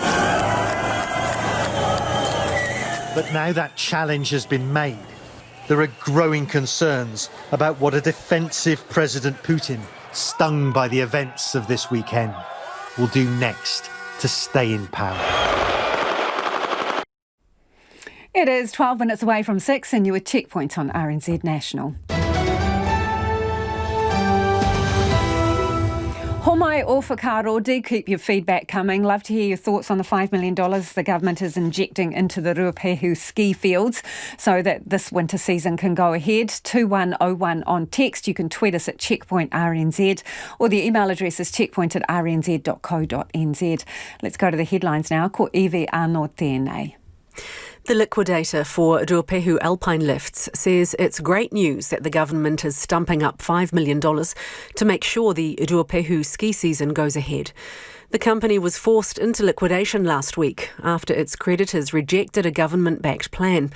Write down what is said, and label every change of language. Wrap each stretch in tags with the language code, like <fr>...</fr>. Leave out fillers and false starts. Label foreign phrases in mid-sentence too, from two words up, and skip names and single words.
<en>But now that challenge has been made, there are growing concerns about what a defensive President Putin, stung by the events of this weekend, will do next to stay in power. It is 12 minutes away from 6 and you're at Checkpoint on RNZ National.</en> <mi>Homai o whakaro,</mi> <en>do keep your feedback coming. Love to hear your thoughts on the $5 million the government is injecting into the Ruapehu ski fields so that this winter season can go ahead. 2101 on text. You can tweet us at Checkpoint RNZ or the email address is checkpoint@rnz.co.nz. Let's go to the headlines now.</en> <mi>Ko iwi anō tēnei.</mi> <en>The Liquidator for Ruapehu Alpine Lifts says it's great news that the government is stumping up $5 million to make sure the Ruapehu ski season goes ahead. The company was forced into liquidation last week after its creditors rejected a government-backed plan.</en>